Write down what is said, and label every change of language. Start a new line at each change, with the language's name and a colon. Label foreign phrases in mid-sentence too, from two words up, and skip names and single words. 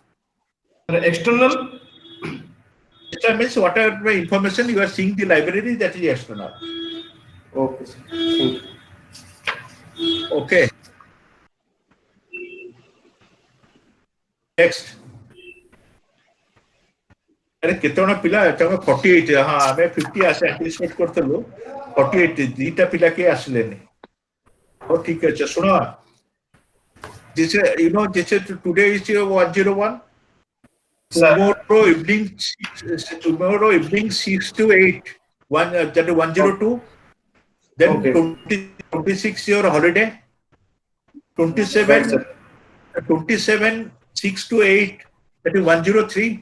English: External? External means whatever information you are seeing the library, that is external. Okay, sir. Thank you. Okay. Next.
Odia: ଆରେ କେତୋନା ପିଲା ତମେ 48 ହଁ ହମେ 50 ଆସେ ଏଣ୍ଟିସିପେଟ କରଥଲୋ 48 ଦିଟା ପିଲା କେ ଆସଲେନି
Hindi: ओ ठीक है सुनो
English: this today is 101 tomorrow evening 6 to 8 that is 102 then okay. 26 your holiday 27 6 to 8 that is 103.